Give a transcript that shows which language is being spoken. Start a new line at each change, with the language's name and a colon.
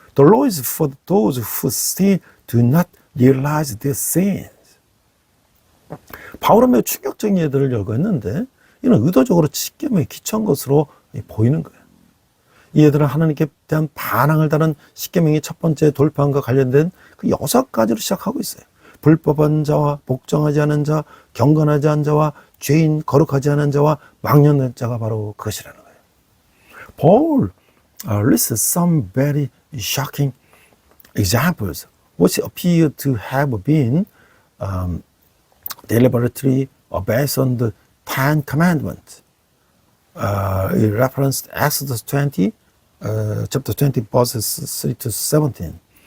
English: The law is for those who still do not realize their sins.
Korean: 바울은 매우 충격적인 예들을 열거했는데 이는 의도적으로 십계명에 기초한 것으로 보이는 거예요. 이 예들은 하나님께 대한 반항을 다른 십계명의 첫 번째 돌파함과 관련된 그 6가지로 시작하고 있어요. 불법한 자와 복종하지 않은 자, 경건하지 않은 자와 죄인, 거룩하지 않은 자와 망령된 자가 바로 그것이라는 거예요.
English: Paul lists some very shocking examples which appear to have been deliberately based on the Ten Commandments. He referenced Exodus 20, chapter 20, verses 3 to 17.